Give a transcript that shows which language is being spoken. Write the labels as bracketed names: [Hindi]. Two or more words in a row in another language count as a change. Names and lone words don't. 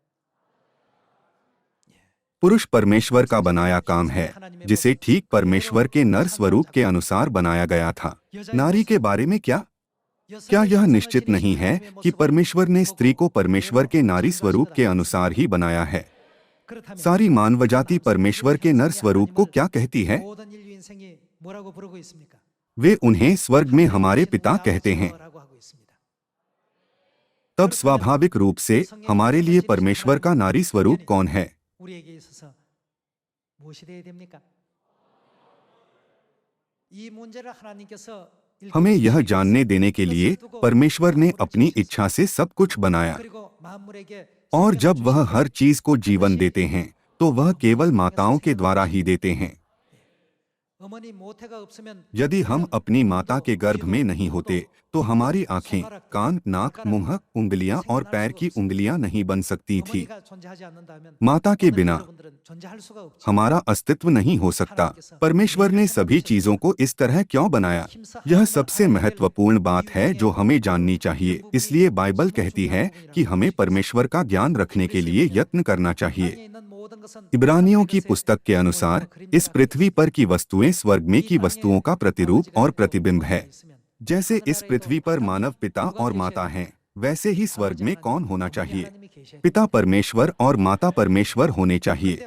[Hindi] पुरुष परमेश्वर का बनाया काम है, जिसे ठीक परमेश्वर के नर स्वरूप के अनुसार बनाया गया था। नारी के बारे में क्या? क्या यह निश्चित नहीं है कि परमेश्वर ने स्त्री को परमेश्वर के नारी स्वरूप के अनुसार ही बनाया है? सारी मानवजाति परमेश्वर के नर स्वरूप को क्या कहती है? [Korean] 모든 인류 인생이 뭐라고 부르고 있습니까? [Hindi] वे उन्हें स्वर्ग में हमारे पिता कहते हैं। [Korean] 라고 하고 있습니다. [Hindi] तब स्वाभाविक रूप से हमारे लिए परमेश्वर का नारी स्वरूप कौन है? [Korean] 우리에게 있어서 무엇이 되어야 됩니까? 이 문제를 하나님께서 [Hindi] हमें यह जानने देने के लिए परमेश्वर ने अपनी इच्छा से सब कुछ बनाया, [Korean] 그리고 만물에게 [Hindi] और जब वह हर चीज को जीवन देते हैं तो वह केवल माताओं के द्वारा ही देते हैं। [Korean] 어머니 모태가 없으면 [Hindi] यदि हम अपनी माता के गर्भ में नहीं होते तो हमारी आंखें, कान, नाक, मुंह, उंगलियां और पैर की उंगलियां नहीं बन सकती थी। [Korean] 어머니가 존재하지 않는다면 [Hindi] माता के [Korean] 오늘 [Hindi] बिना [Korean] 여러분들은 존재할 수가 없죠. [Hindi] हमारा अस्तित्व नहीं हो सकता। परमेश्वर ने सभी चीजों को इस तरह क्यों बनाया? यह सबसे महत्वपूर्ण बात है जो हमें जाननी चाहिए। इसलिए बाइबल कहती है कि हमें परमेश्वर का ज्ञान रखने के लिए यत्न करना चाहिए। [Korean] 세상에 있는 모든 것은 [Hindi] इब्रानियों की पुस्तक के अनुसार इस पृथ्वी पर की वस्तुएं स्वर्ग में की वस्तुओं का प्रतिरूप और प्रतिबिंब है। जैसे इस पृथ्वी पर मानव पिता और माता हैं, वैसे ही स्वर्ग में कौन होना चाहिए? पिता परमेश्वर और माता परमेश्वर होने चाहिए।